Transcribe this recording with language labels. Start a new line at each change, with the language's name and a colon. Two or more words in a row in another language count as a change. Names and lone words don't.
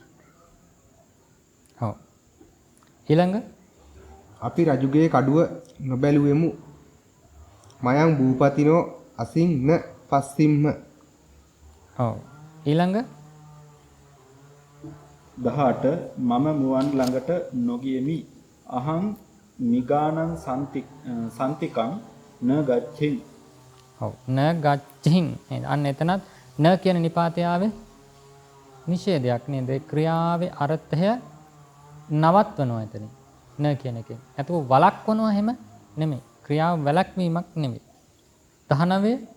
Sinhala: ඔව්. ඊළඟ අපි රජුගේ කඩුව නොබැලුවෙමු.
Pali: මයං භූපතිනෝ අසින්න පස්සිම්ම.
Sinhala: ඔව්. ඊළඟ 18 මම මුවන් ළඟට නොගියමි.
Pali: අහං මිගානං සම්තිකං න ගච්ඡින්.
Sinhala: ඔව්
Pali: න ගච්ඡින්
Sinhala: නේද? අන්න එතනත් න කියන නිපාතය ආවේ නිෂේධයක් නේද? ක්‍රියාවේ අර්ථය නවත්වනවා එතන. න කියන එකෙන්. අතෝ වළක්වනවා හැම නෙමෙයි. ක්‍රියාව වැළැක්වීමක් නෙමෙයි. 19